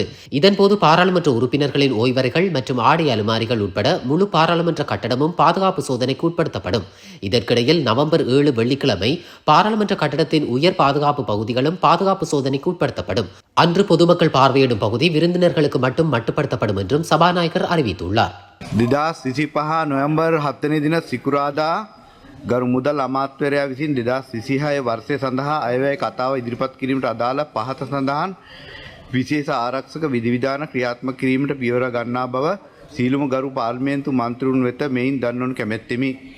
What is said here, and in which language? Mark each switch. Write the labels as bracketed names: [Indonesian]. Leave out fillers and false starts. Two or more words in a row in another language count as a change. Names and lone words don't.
[Tamil] இதன்போது பாராளுமன்ற உறுப்பினர்களின் ஓய்வறைகள் மற்றும் ஆடை அலுமாரிகள் உட்பட முழு பாராளுமன்ற கட்டடமும் பாதுகாப்பு சோதனைக்கு உட்படுத்தப்படும். இதற்கிடையில் நவம்பர் 7 வெள்ளிக்கிழமை பாராளுமன்ற கட்டடத்தின் உயர் பாதுகாப்பு பகுதிகளும் பாதுகாப்பு சோதனைக்கு உட்படுத்தப்படும். அன்று பொதுமக்கள் பார்வையிடும் பகுதி விருந்தினர்களுக்கு மட்டும் மட்டுப்படுத்தப்படும் என்றும் சபாநாயகர் அறிவித்துள்ளார். [Sinhala] 2025 නොවැම්බර් 7 වෙනි දින සිකුරාදා ගරු මුදල් අමාත්‍යවරයා විසින් 2026 වර්ෂය සඳහා අයවැය කතාව ඉදිරිපත් කිරීමට අදාළ පහත සඳහන් විශේෂ ආරක්ෂක විධිවිධාන ක්‍රියාත්මක කිරීමට පියවර ගන්නා බව සීලුම ගරු පාර්ලිමේන්තු මන්ත්‍රීවරුන් වෙත මෙයින් දන්වනු කැමැත්තෙමි.